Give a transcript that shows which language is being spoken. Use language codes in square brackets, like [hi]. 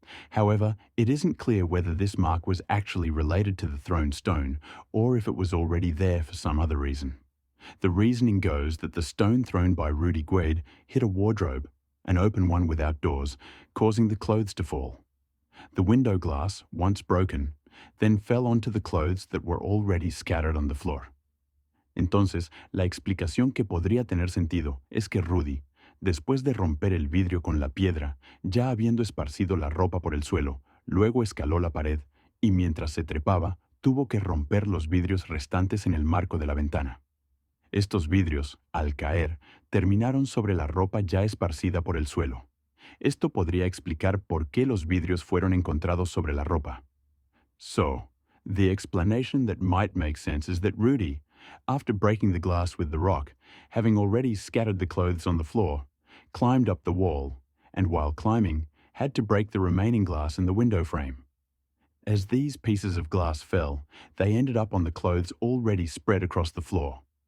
[en] However, it isn't clear whether this mark was actually related to the thrown stone or if it was already there for some other reason. The reasoning goes that the stone thrown by Rudy Guede hit a wardrobe, an open one without doors, causing the clothes to fall. The window glass, once broken, then fell onto the clothes that were already scattered on the floor. [es] Entonces, la explicación que podría tener sentido es que Rudy, después de romper el vidrio con la piedra, ya habiendo esparcido la ropa por el suelo, luego escaló la pared y mientras se trepaba, tuvo que romper los vidrios restantes en el marco de la ventana. Estos vidrios, al caer, terminaron sobre la ropa ya esparcida por el suelo. Esto podría explicar por qué los vidrios fueron encontrados sobre la ropa. [en] So, the explanation that might make sense is that Rudy, after breaking the glass with the rock, having already scattered the clothes on the floor, climbed up the wall, and while climbing, had to break the remaining glass in the window frame. As these pieces of glass fell, they ended up on the clothes already spread across the floor.